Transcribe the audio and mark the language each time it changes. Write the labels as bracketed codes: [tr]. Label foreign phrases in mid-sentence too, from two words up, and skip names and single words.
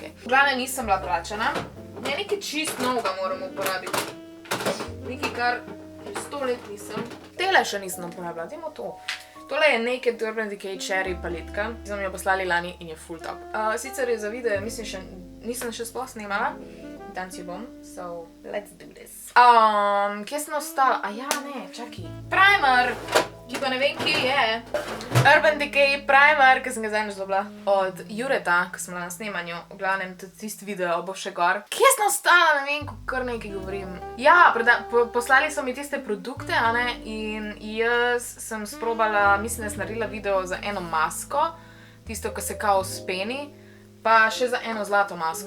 [sl] V glavnem nisem bila plačana. Nekaj čist novega moram uporabiti. Nekaj, kar 100 let nisem. Tele še nisem uporabila, dajmo to. Tole je Naked Urban Decay Cherry paletka, ki smo jo poslali lani in je full top. Sicer je za video, mislim, nisem še sploh snemala. Danes jo bom, [en] so let's do this. [sl] Kje sem ostala? Ne, čakaj. Primer, ki pa ne vem, kje je. Urban Decay Primer, ki sem ga zadnjič dobila od Jureta, ko sem bila na snemanju. V glavnem, tudi tisti video bo še gor. Kje sem ostala? Ne vem, kar nekaj govorim. Ja, poslali so mi tiste produkte, a ne, in jaz sem sprobala, mislim, da sem naredila video za eno masko, tisto, ko se kao speni, pa še za eno zlato masko.